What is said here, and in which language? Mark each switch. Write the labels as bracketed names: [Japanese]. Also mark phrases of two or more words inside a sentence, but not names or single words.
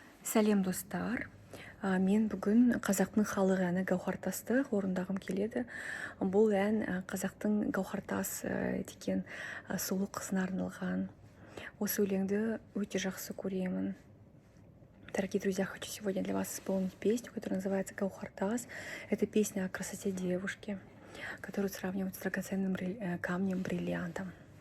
[Kazakh] Сәлем достар. Мен бүгін қазақтың халық әні Гауһартасты орындағым келеді. Бұл ән қазақтың Гауһартас деген сұлу қызына арналған. Осы өлеңді өте жақсы көремін. [Russian] Дорогие друзья, хочу сегодня для вас исполнить песню, которая называется «Гауһартас». Это песня о красоте девушки, которую сравнивают с драгоценным камнем, бриллиантом.